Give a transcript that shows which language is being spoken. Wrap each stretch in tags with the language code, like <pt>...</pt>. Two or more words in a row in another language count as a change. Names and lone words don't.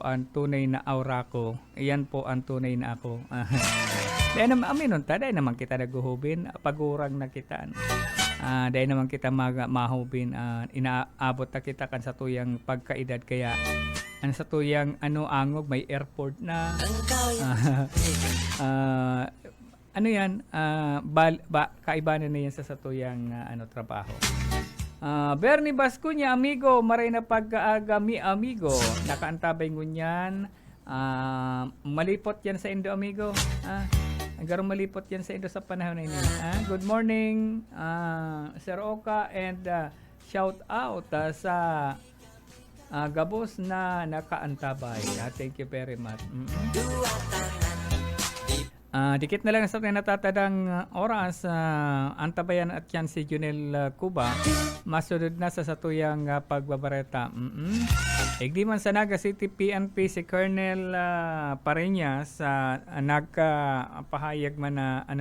<bik>ang tunay na aura ko yan po ang tunay na ako dahil naman kita naguhubin pagurang na kita dahil naman kita mahubin inaabot na kita kan sa tuyang pagkaedad kaya sa tuyang angog may airport na kaibanan na yan sa tuyang trabaho. Bernie Bascuña amigo maray na pagkaaga mi amigo nakaantabay ngunyan malipot yan sa Indo amigo Garong malipot yan sa Indo sa panahon na ini.</bik> <en>Good morning, Sir Oka, and shout out</en> <bik>sa Gabos na nakaantabay.</bik> <en>Thank you very much.</en> <bik>Dikit na lang sa natatadang oras, antabayan at yan si Junel Cuba. Masunod na sa satuyang pagbabareta. Igdi man sa Naga City PNP si Colonel Pareñas nagpahayag man na</bik>